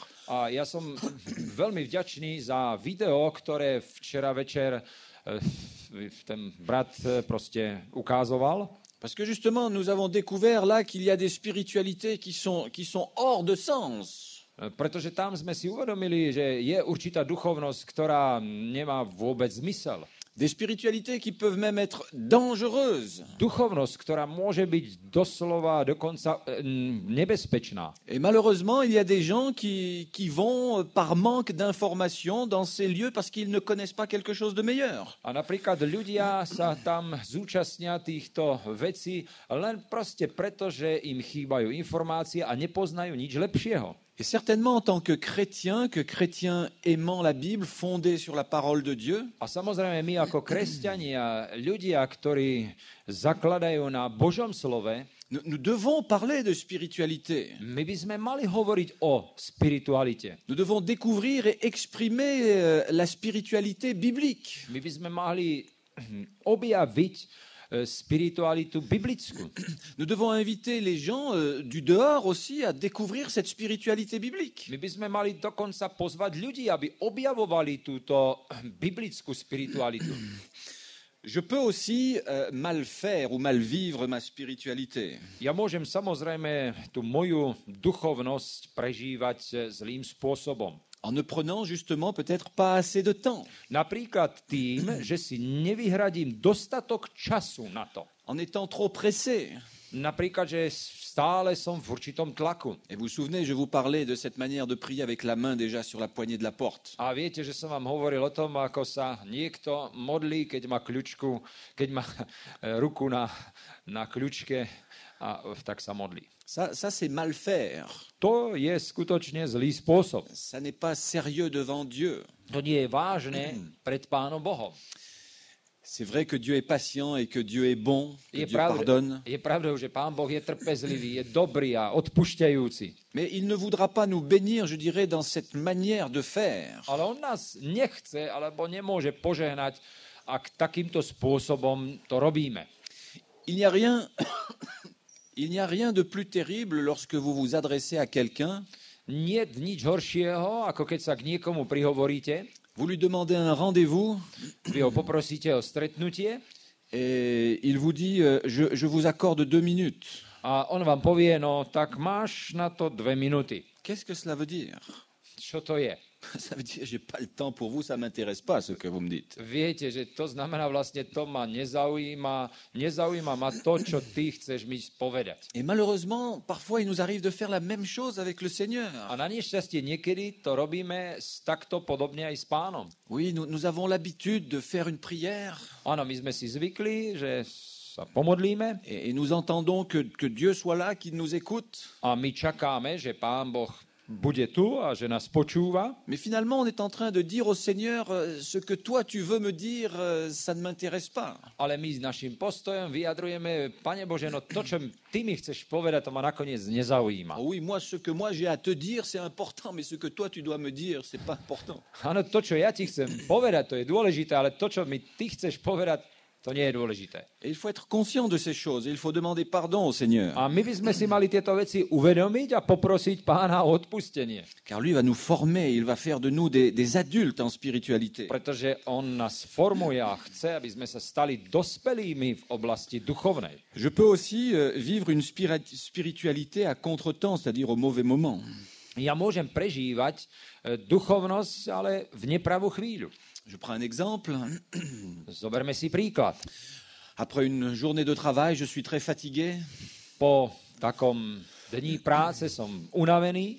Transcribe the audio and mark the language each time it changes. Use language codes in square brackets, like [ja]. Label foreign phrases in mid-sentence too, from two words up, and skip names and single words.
[sk] A ja som veľmi vďačný za video, ktoré včera večer ten brat proste ukázoval. [fr] Parce que justement, nous avons découvert là qu'il y a des spiritualités qui sont hors de sens. [sk] Pretože tam sme si uvedomili, že je určitá duchovnosť, ktorá nemá vôbec zmysel. [fr] Des spiritualités qui peuvent même être dangereuses. [sk] Duchovnosť, ktorá môže byť doslova dokonca nebezpečná. [fr] Et malheureusement, il y a des gens qui vont par manque d'information dans ces lieux parce qu'ils ne connaissent pas quelque chose de meilleur. [sk] A napríklad ľudia sa tam zúčastnia týchto vecí len proste preto, že im chýbajú informácie a nepoznajú nič lepšieho. [fr] Et certainement en tant que chrétien aimant la Bible, fondé sur la parole de Dieu, [sk] A samozrejme my ako kresťania, ľudia, ktorí zakladajú na Božom slove, [fr] Nous devons parler de spiritualité. [sk] My by sme mali hovoriť o spiritualite. [fr] Nous devons découvrir et exprimer la spiritualité biblique. [sk] My by sme mali objaviť spiritualitu biblickú. [fr] Nous devons inviter les gens du dehors aussi à découvrir cette spiritualité biblique. [sk] My by sme mali dokonca pozvať ľudí, aby objavovali túto biblickú spiritualitu. [fr] Je peux aussi mal faire ou mal vivre ma spiritualité. [sk] Ja môžem samozrejme tú moju duchovnosť prežívať zlým spôsobom. [fr] En ne prenant justement peut-être pas assez de temps. [sk] Napríklad tým, že si nevyhradím dostatok času na to. [fr] En étant trop pressé. [sk] Napríklad, že stále som v určitom tlaku. [fr] Et vous vous souvenez, je vous parlais de cette manière de prier avec la main déjà sur la poignée de la porte. [sk] A viete, že som vám hovoril o tom, ako sa niekto modlí, keď má kľúčku, keď má ruku na kľúčke a tak sa modlí. [fr] Ça c'est mal faire. [sk] To je skutočne zlý spôsob. [fr] Ça n'est pas sérieux devant Dieu. [sk] To nie je vážne pred Pánom Bohom. [fr] C'est vrai que Dieu est patient et que Dieu est bon, que Dieu pardonne. [sk] Je pravdou, že Pán Boh je trpezlivý, je dobrý a odpúšťajúci. [fr] Mais il ne voudra pas nous bénir, je dirais, dans cette manière de faire. [sk] Ale on nás nechce, alebo nemôže požehnať, ak takýmto spôsobom to robíme. [fr] Il n'y a rien de plus terrible lorsque vous vous adressez à quelqu'un. [sk] Nie nič horšieho, ako keď sa k niekomu prihovoríte. [fr] Vous lui demandez un rendez-vous. [sk] Vy ho poprosíte o stretnutie. [fr] Et il vous dit, je vous accorde 2 minutes. [sk] A on vám povie, no tak máš na to 2 minúty. [fr] Qu'est-ce que cela veut dire? [sk] Čo to je? [fr] Ça veut dire, j'ai pas le temps pour vous, ça m'intéresse pas ce que vous me dites. [sk] Viete, že to znamená vlastne, to ma nezaujíma ma to, čo ty chceš mi povedať. [fr] Et malheureusement, parfois, il nous arrive de faire la même chose avec le Seigneur. [sk] A na nešťastie niekedy to robíme takto podobne aj s Pánom. [fr] Oui, nous avons l'habitude de faire une prière. [sk] Áno, my sme si zvykli, že sa pomodlíme. [fr] Et nous entendons que Dieu soit là, qu'il nous écoute. [sk] A my čakáme, že Pán Boh bude tu a že nás počúva. [fr] Mais finalement, on est en train de dire au Seigneur, ce que toi tu veux me dire, ça ne m'intéresse pas. [sk] Ale my s našim postojom vyjadrujeme, Pane Bože, no to, čo ty mi chceš povedať, to ma nakoniec nezaujíma. [fr] Oh oui, ce que moi j'ai à te dire, c'est important, mais ce que toi tu dois me dire, c'est pas important. [sk] Áno, to, čo ja ti chcem povedať, to je dôležité, ale to, čo mi ty chceš povedať, to nie je dôležité. [fr] Et il faut être conscient de ces choses, et il faut demander pardon au Seigneur. [sk] A my by sme si mali tieto veci uvedomiť a poprosiť Pána o odpustenie. [fr] Car lui va nous former, il va faire de nous des adultes en spiritualité. [sk] Pretože on nás formuje a chce, aby sme sa stali dospelými v oblasti duchovnej. [fr] Je peux aussi vivre une spiritualité à contretemps, c'est-à-dire au mauvais moment. [sk] Ja môžem prežívať duchovnosť, ale v nepravú chvíľu. [fr] Je prends un exemple. [sk] Zoberme si príklad. [fr] Après une journée de travail, je suis très fatigué. [sk] Po takom dni práce som unavený.